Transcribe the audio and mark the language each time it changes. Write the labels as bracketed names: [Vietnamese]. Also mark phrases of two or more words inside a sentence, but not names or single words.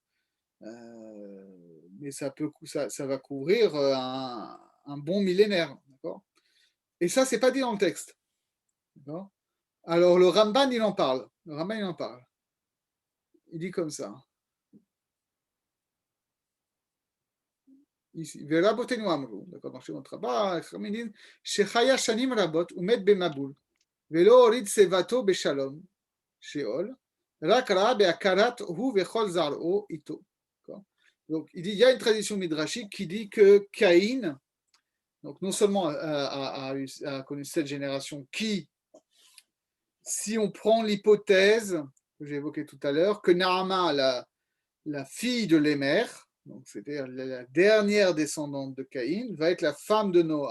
[French] Mais ça va couvrir un bon millénaire. D'accord. Et ça, c'est pas dit dans le texte. D'accord. Alors, le Ramban, il en parle. Il dit comme ça. [Hebrew] ורבותינו אמרו, [French] d'accord, dans Shemot Rabbah, [Hebrew] חכמים disent, שחיה שנים רבות ומת במבול, ולא הוריד שיבתו בשלום, שאול, רק ראה בהכרת הוא וכל זרעו איתו. [French] Donc, il dit, il y a une tradition midrashique qui dit que Caïn, donc non seulement a connu cette génération qui, si on prend l'hypothèse que j'ai évoquée tout à l'heure, que Naama, la fille de Lémer, donc c'est-à-dire la dernière descendante de Caïn, va être la femme de Noach.